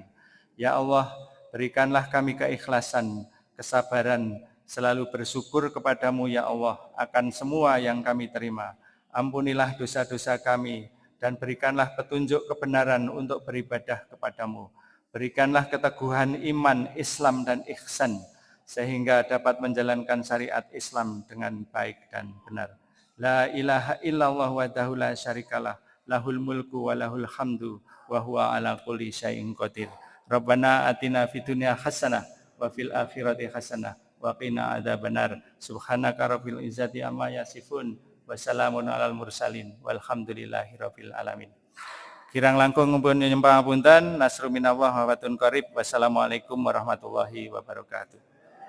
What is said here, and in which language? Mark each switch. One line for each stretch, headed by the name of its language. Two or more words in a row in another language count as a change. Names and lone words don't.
Arabic: يا الله,
Indonesian: berikanlah kami keikhlasan, kesabaran, selalu bersyukur kepadamu
Arabic: يا الله
Indonesian: akan semua yang kami terima. Ampunilah dosa-dosa kami, dan berikanlah petunjuk kebenaran untuk beribadah kepadamu. Berikanlah keteguhan iman, Islam, dan ihsan, sehingga dapat menjalankan syariat Islam dengan baik dan benar.
Arabic: لا إله إلا الله وحده لا شريك له، له الملك وله الحمد، وهو على كل شيء قدير. ربنا آتنا في الدنيا حسنة، وفي الآخرة حسنة، وقنا عذاب النار. سبحانك رب العزة عما يصفون وسلام على المرسلين والحمد لله رب العالمين.
Javanese: Kirang langkung ngumpul nyembah ngapunten,
Arabic: نصر من الله وفتح قريب. والسلام عليكم ورحمة الله وبركاته.